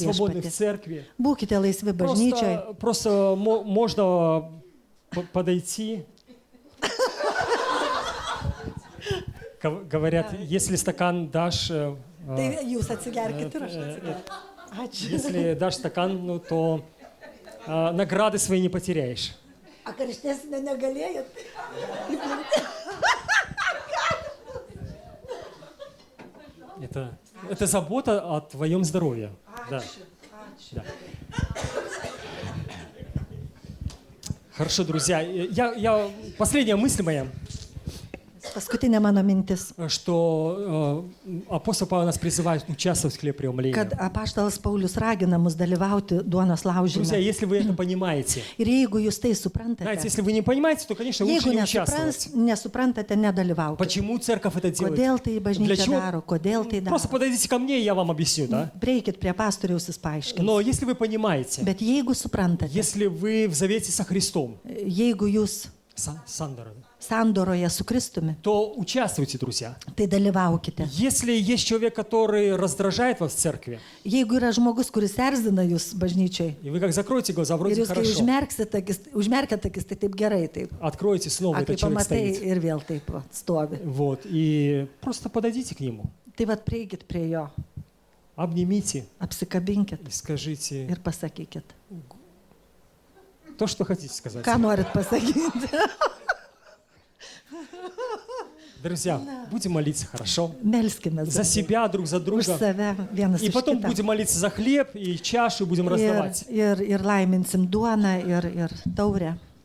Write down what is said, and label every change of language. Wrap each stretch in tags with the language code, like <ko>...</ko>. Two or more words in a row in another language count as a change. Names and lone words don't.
<ru>свободны в</ru> <lt>viešpatį.</lt> <ru>церкви.</ru> <lt>Būkite laisvi bažnyčiai.</lt> <ru>Просто можно подойти. Говорят, если стакан дашь...</ru> <lt>Tai jūs atsigerkit ir aš atsigersiu. Ačiū.</lt> <ru>Если дашь стакан, ну, то награды свои не потеряешь.</ru> <lt>A karštesnė negalėjot?</lt> <ru>Это забота о твоем здоровье. Да. Да. Хорошо, друзья. Последняя мысль моя,</ru> <lt>Paskutinė mano mintis,</lt> <ru>что апостол Павел нас призывает участвовать в хлебопреломлении.</ru> <lt>kad apaštalas Paulius ragina mus dalyvauti duonos</lt> <ru>Друзья,</ru> <lt>laužime.</lt> <ru>если вы это понимаете,</ru> <lt>Ir jeigu jūs tai</lt> <ru>знаете,</ru> <lt>suprantate,</lt> <ru>если вы не понимаете, то, конечно, лучше</ru> <lt>jeigu</lt> <ru>не участвовать.</ru> <lt>nesuprantate, nedalyvaukite.</lt> <ru>Почему церковь это делает?</ru> <lt>Kodėl tai</lt> <ru>Для</ru> <lt>bažnyčia</lt> <ru>чего?</ru> <lt>daro, kodėl tai daro.</lt> <ru>Просто подойдите ко мне, и я вам объясню, да?</ru> <lt>Prieikit prie pastoriaus, jis paaiškins.</lt> <ru>Но если вы понимаете,</ru> <lt>Bet jeigu suprantate,</lt> <ru>если вы в завете со Христом,</ru> <lt>jeigu jūs sandoroje su Kristumi,</lt> <ru>то участвуйте, друзья.</ru> <lt>tai dalyvaukite.</lt> <ru>Если есть человек, который раздражает вас в церкви,</ru> <lt>Jeigu yra žmogus, kuris erzina jūs bažnyčiai,</lt> <ru>и вы как закроете глаза,</ru> <lt>ir</lt> <ru>вроде</ru> <lt>jūs, kai</lt> <ru>хорошо,</ru> <lt>užmerkiate akis, tai taip gerai, taip.</lt> <ru>откроете снова,</ru> <lt>A, kai</lt> <ru>этот человек</ru> <lt>pamatai</lt> <ru>стоит.</ru> <lt>ir vėl taip va, stovi.</lt> <ru>Вот, и просто подойдите к нему,</ru> <lt>Tai vad prieikit prie jo,</lt> <ru>обнимите</ru> <lt>apsikabinkit</lt> <ru>и скажите</ru> <lt>ir pasakykit.</lt> <ru>то, что хотите сказать.</ru> <lt>Ką norit pasakyti?</lt> <ru>Друзья, будем молиться, хорошо?</ru> <lt>Melskime</lt> <ru>За себя, друг за</ru> <lt>už</lt> <ru>друга.</ru> <lt>save vienas</lt> <ru>И</ru> <lt>už</lt> <ru>потом</ru> <lt>kitą.</lt> <ru>будем молиться за хлеб и чашу, и будем</ru> <lt>Ir,</lt> <ru>раздавать.</ru> <lt>ir laiminsim duoną ir taurę.</lt>